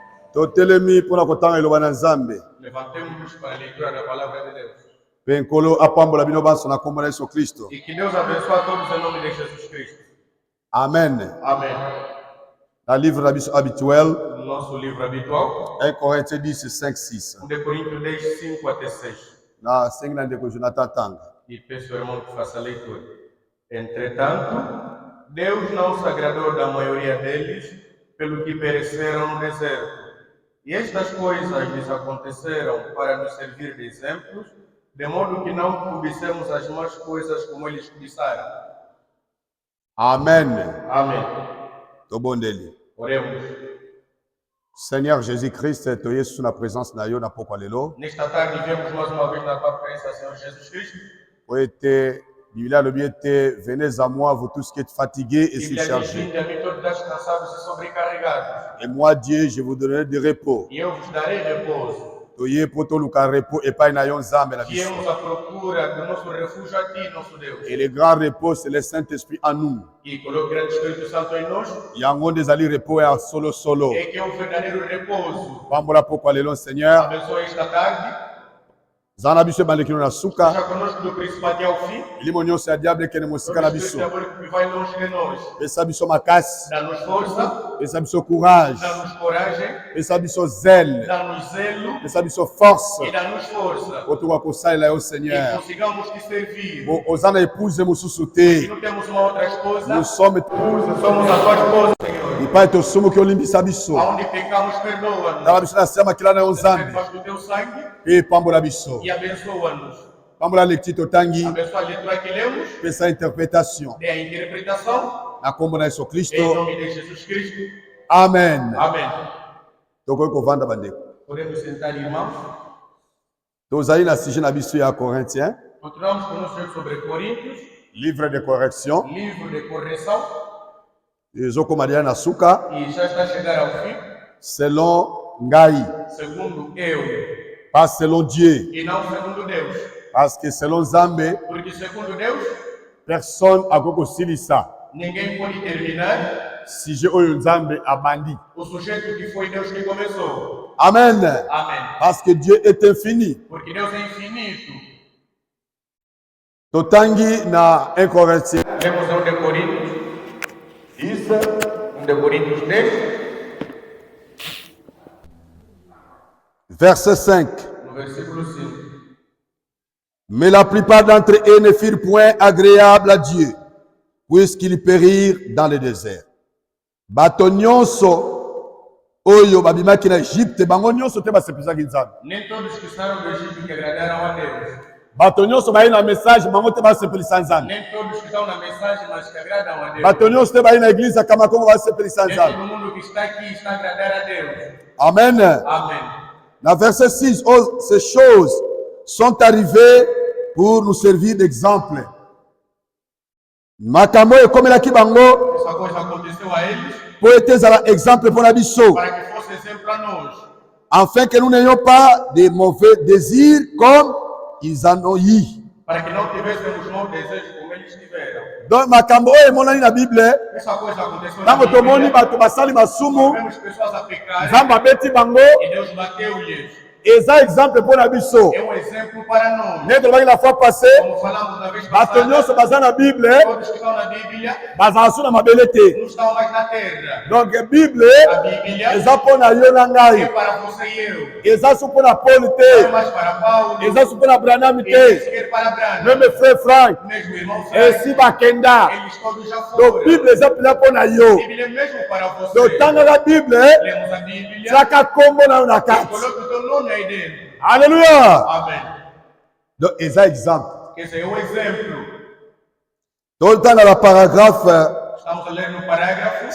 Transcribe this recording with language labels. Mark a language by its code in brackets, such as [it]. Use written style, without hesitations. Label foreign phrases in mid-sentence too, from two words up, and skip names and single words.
[ln] Totelemi pona kotanga eloba na Nzambe. [pt] Levantemos para a leitura da palavra de Deus. [ln] Penkolo apambola bino banso na kombo na Yesu Kristo. [pt] E que Deus abençoe a todos em nome de Jesus Cristo. [ln] Amen. [pt] Amém. [fr] Na livre habituel, [pt] No nosso livro habitual, 1 Coríntios 10, 5, 6. 1 Coríntios 10, 5 até 6. [ln] Na 5 na ndeko Jonathan Tanga. [pt] E peço ao irmão que faça a leitura. Entretanto, Deus não se agradou da maioria deles, pelo que pereceram no deserto. E estas coisas lhes aconteceram para nos servir de exemplos, de modo que não cobicemos as más coisas como eles cobiçaram. [ln] Amen. [pt] Amém. [ln] Tobondeli. [pt] Oremos. [ln] Seigneur Jésus-Christ, to Yesu na présence na yo na pokwa lelo. [pt] Nesta tarde viemos mais uma vez na tua presença, Senhor Jesus Cristo. [ln] Poete, Biblia le biete, [fr] venez à moi, vous tous qui êtes fatigués et surchargés. Et moi, Dieu, je vous donnerai du repos. [pt] E eu vos darei repouso. [ln] Toye poto luka repos et pas na yon zambe la biso. [pt] Viemos à procura do nosso refúgio a ti, nosso Deus. [fr] Et le grand repos, c'est le Saint-Esprit en nous. [pt] E coloque o grande Espírito Santo em nós. [ln] Yango desali repos et solo solo. [pt] E que é o verdadeiro repouso. [ln] Pambola pokwa lelo, Seigneur. [pt] Abençoe esta tarde. [ln] Zana biso bandekino na suka. [pt] Seja conosco do princípio até ao fim. [ln] Ilimo nyonso ya diable kene mosika na biso. [pt] Que vai longe de nós. [ln] Pesa biso makasi. [pt] Dá-nos força. [ln] Pesa biso courage. [pt] Dá-nos coragem. [ln] Pesa biso zèle. [pt] Dá-nos zelo. [ln] Pesa biso force. [pt] E dá-nos força. [ln] Otuka kosalela yo, Seigneur. [pt] E consigamos te servir. [ln] Ozana épouse mosusu te. [pt] Se não temos uma outra esposa, [fr] Nous sommes [pt] somos a tua esposa, Senhor. [ln] Pai to sumo que olimbisa biso. [pt] Aonde pecamos, perdoa-nos. [ln] Na biso na sema kila na Nzambe. [pt] Debaixo do teu sangue. [ln] E pambola biso. [pt] E abençoa-nos. [ln] Pambola lectito tangi. [pt] Abençoa a leitura que lemos. [ln] Pesa interprétation. [pt] Dê a interpretação. [ln] Na kombo na Yesu Kristo. [pt] Em nome de Jesus Cristo. [ln] Amen. [pt] Amém. [ln] Toko kovanda bandeko. [pt] Podemos sentar, irmãos. [ln] Tozali na sujet na biso ya Corinthiens. [pt] Continuamos com o nosso estudo sobre Coríntios. [fr] Livre de correction. [pt] Livro de correção. [ln] Ezokomadia na suka. [pt] E já está a chegar ao fim. [ln] Selon ngai. [pt] Segundo eu. [fr] Pas selon Dieu. [pt] E não segundo Deus. [fr] Parce que selon Nzambe, [pt] Porque segundo Deus, [ln] personne akoko silisa. [pt] ninguém pode terminar [ln] Sujet oyo Nzambe abandi. [pt] o sujeito que foi Deus que começou. [ln] Amen. [pt] Amém. [fr] Parce que Dieu est infini. [pt] Porque Deus é infinito. [ln] Totangi na 1 Corinthiens. [pt] Lemos 1 de Coríntios. Isso. 1 de Coríntios 10. [fr] Verset 5. [pt] No versículo 5. [fr] Mais la plupart d'entre eux ne firent point agréable à Dieu, puisqu'ils périrent dans le désert. [ln] Bato nyonso oyo babimaki na Egypte, bango nyonso te basepelizaki Nzambe. [pt] Nem todos que saíram do Egito que agradaram a Deus. [ln] Bato nyonso bayi na message, bango te basepelisa Nzambe. [pt] Nem todos que estão na mensagem, mas que agradam a Deus. [ln] Bato nyonso te bayi na église kama kongo basepelisa [pt] Nem [ln] Nzambe. [pt] todo mundo que está aqui está a agradar a Deus. [ln] Amen. [pt] Amém. [fr] Dans verset 6, oh, ces choses sont arrivées pour nous servir d'exemple. [ln] Makambo ekomelaki bango [pt] Essa coisa aconteceu a eles [ln] po ete ezala [fr] exemple pour [ln] na biso, [pt] para que fosse exemplo a nós. [fr] afin que nous n'ayons pas de mauvais désirs comme ils en ont eu. [pt] Para que não tivéssemos mau desejo como eles tiveram. [ln] Donc makambo oyo emonani na Bible, [pt] Essa coisa aconteceu na [ln] ntango tomoni [pt] Bíblia. [ln] bato basali masumu, [pt] Vemos pessoas a pecar [ln] Nzambe abeti bango, [pt] e Deus bateu-lhes. [ln] eza [fr] exemple pour [ln] na biso. [pt] É exemplo para nós. [ln] Nde tolobaki [fr] la fois passée, [pt] Como falamos na vez [ln] bato [pt] passada, [ln] nyonso baza na Bible [pt] todos que estão na Bíblia [ln] bazala su na mabele te. [pt] não estão mais na terra. [ln] Donc Bible [pt] A Bíblia [ln] eza mpo na yo na [pt] é [ln] ngai, [pt] para você e eu. [ln] eza su mpo na Paul [pt] Não [ln] te, [pt] mais para Paulo, [ln] eza su mpo na Branham [pt] e nem [ln] te, [pt] sequer para Branham. [fr] même frère Frank, [pt] Mesmo irmão [ln] esi [pt] Frank, [ln] bakenda. [pt] eles todos já [fr] Donc [pt] foram. [ln] Bible eza mpela mpo na yo. [pt] Bíblia é mesmo para você. [ln] Donc tangaka Bible, [pt] Lemos a Bíblia, [ln] tiaka kombo na yo na kati. [pt] coloque o teu nome aí dentro. [ln] Alléluia. [pt] Amém. [ln] Donc eza exemple. [pt] Esse é o exemplo. [ln] Totanga [fr] la paragraphe [pt] Estamos a ler no parágrafo